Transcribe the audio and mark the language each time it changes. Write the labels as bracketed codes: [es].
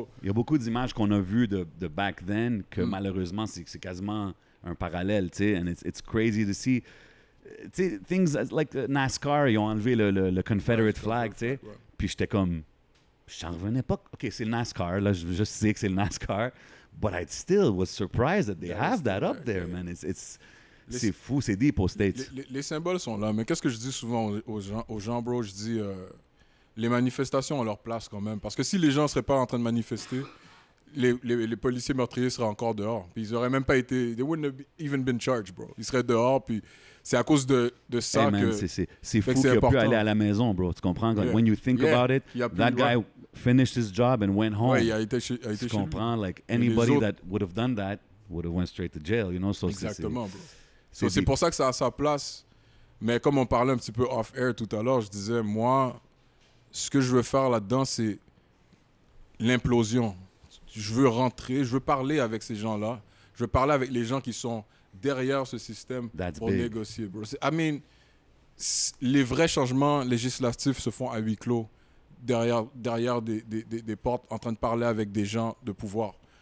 [fr] Il y a beaucoup d'images qu'on a vues de back then que malheureusement, c'est quasiment un parallèle, tu sais, [en] and it's crazy to see. [fr] Tu sais, [en] things like NASCAR, [fr] ils ont enlevé le Confederate flag, tu sais, puis j'étais comme... J'en revenais pas. OK, c'est le NASCAR. Là, je sais que c'est le NASCAR. [en] But I still was surprised that they have that up there, man. [fr] C'est fou, c'est deep aux States. Les symboles sont là. Mais qu'est-ce que je dis souvent aux gens, bro? Je dis, les manifestations ont leur place quand même. Parce que si les gens ne seraient pas en train de manifester, les policiers meurtriers seraient encore dehors. Puis ils n'auraient même pas été... [en] They wouldn't have even been charged, bro. [fr] Ils seraient dehors, puis... C'est à cause de ça que... C'est fou qu'il a pu aller à la maison, bro. Tu comprends? [en] Like, when you think about it, that guy finished his job and went home. [fr] Ouais, il a été chez tu comprends? [en] Like, anybody that would have done that would have went straight to jail, you know? So [fr] exactement, bro. C'est pour ça que ça a sa place. Mais comme on parlait un petit peu off-air tout à l'heure, je disais, moi, ce que je veux faire là-dedans, c'est l'implosion. Je veux rentrer, je veux parler avec ces gens-là. Je veux parler avec les gens qui sont... derrière ce système pour négocier, bro. [en] I mean, [fr] les vrais changements législatifs se font à huis clos, derrière des portes, en train de parler avec des gens de pouvoir.